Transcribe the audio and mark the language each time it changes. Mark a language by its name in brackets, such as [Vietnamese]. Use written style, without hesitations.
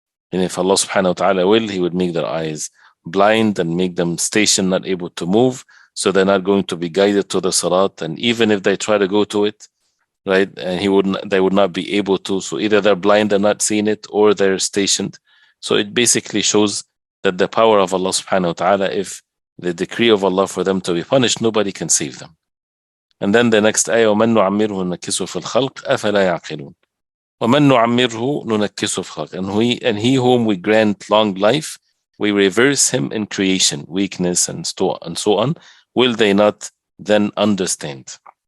[English] And if Allah subhanahu wa ta'ala will, He would make their eyes blind and make them stationed, not able to move, so they're not going to be guided to the Salat. And even if they try to go to it, right, and they would not be able to. So either they're blind and not seeing it, or they're stationed. So it basically shows that the power of Allah subhanahu wa ta'ala, if the decree of Allah for them to be punished, nobody can save them. And then the next ayah, [Arabic] وَمَنْ نُعَمِّرْهُ نُنَكِّسُهُ فِي الْخَلْقِ أَفَلَا يَعْقِلُونَ. وَمَنْ نُعَمِّرْهُ نُنَكِّسُهُ فِي الْخَلْقِ. [English] And he whom we grant long life, we reverse him in creation, weakness and so on. Will they not then understand?